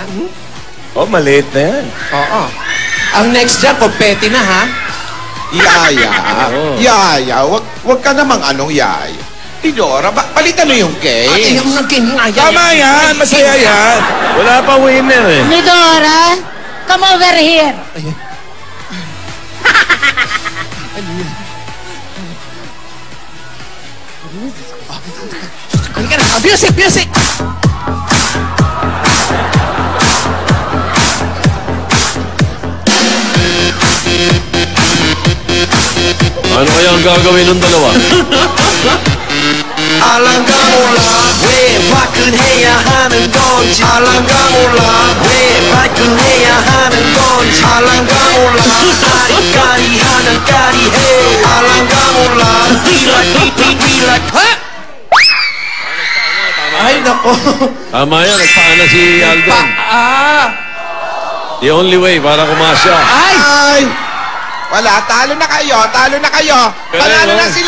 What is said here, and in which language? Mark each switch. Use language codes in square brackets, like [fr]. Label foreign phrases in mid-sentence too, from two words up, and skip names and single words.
[tl] Oh, maliit na yan. Oo. Ang next dyan, confetti na, ha? Yaya. Oo. Yaya, wag ka namang anong yaya. Tidora, palitan mo yung Ate, cake. yung nagkinaya. Tama yan, masaya yan. Wala pa winner eh. Nidora, [en] come over here. [tl] Halika na. Music, music! Ano kaya ang gagawin ng dalawa? [ko] 알랑가 몰라 왜 화끈해야 하는 건지 알랑가 몰라 왜 발끈해야 하는 건지 알랑가 몰라 까리까리하면 까리해 알랑가 몰라 삐락 [tl] Ha? Ay, nako. Tama yan, nagpaana si Alden. [en] The only way [tl] para kumasya. Ay! Ay! Wala, talo na kayo, talo na kayo. Pero, Panalo na no? sila.